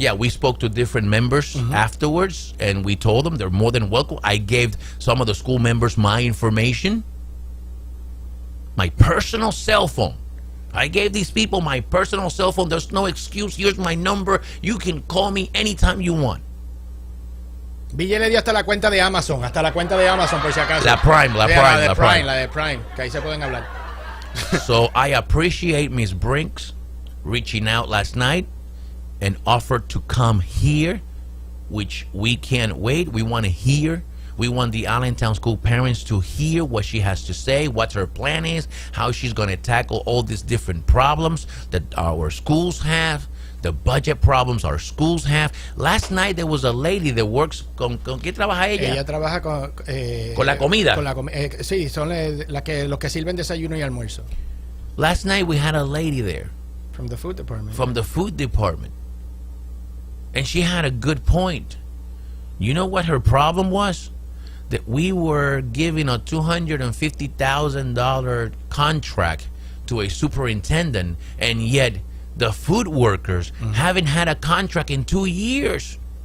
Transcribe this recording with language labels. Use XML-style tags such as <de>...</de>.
<en>yeah, we spoke to different members afterwards, and we told them they're more than welcome. I gave some of the school members my information, my personal cell phone. I gave these people my personal cell phone. There's no excuse. Here's my number. You can call me anytime you want.</en> <es>Ville le dio hasta la cuenta de Amazon, por si acaso. La Prime. La de Prime, que ahí se pueden hablar.</es> <en>So I appreciate Ms. Brinks reaching out last night and offered to come here, which we can't wait. We want to hear. We want the Allentown school parents to hear what she has to say, what her plan is, how she's going to tackle all these different problems that our schools have, the budget problems our schools have. Last night there was a lady that works</en> <es>¿con qué trabaja ella? Ella trabaja Con la comida. Sí, son los que sirven desayuno y almuerzo.</es> <en>Last night we had a lady there From the food department. from the food department. And she had a good point. You know what her problem was? That we were giving a $250,000 contract to a superintendent, and yet the food workers haven't had a contract in 2 years.</en>